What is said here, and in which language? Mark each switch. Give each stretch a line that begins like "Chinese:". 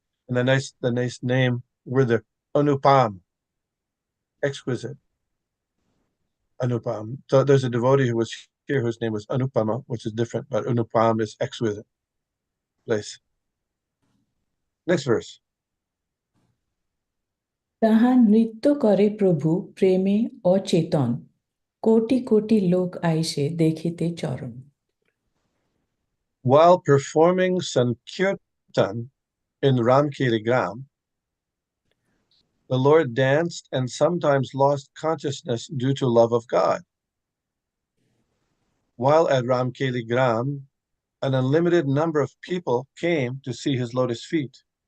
English: And the nice name were the Anupam, exquisite. Anupam. So there's a devotee who was here whose name was Anupama, which is different, but Anupam is exquisite place. Next verse.
Bangla: তাহা নৃত্য করে প্রভু প্রেমে অচেতন কোটি কোটি লোক আইসে দেখিতে চরণ
English: While performing Sankirtan in Ramkeli Gram, the Lord danced and sometimes lost consciousness due to love of God. While at Ramkeli Gram, an unlimited number of people came to see his lotus feet.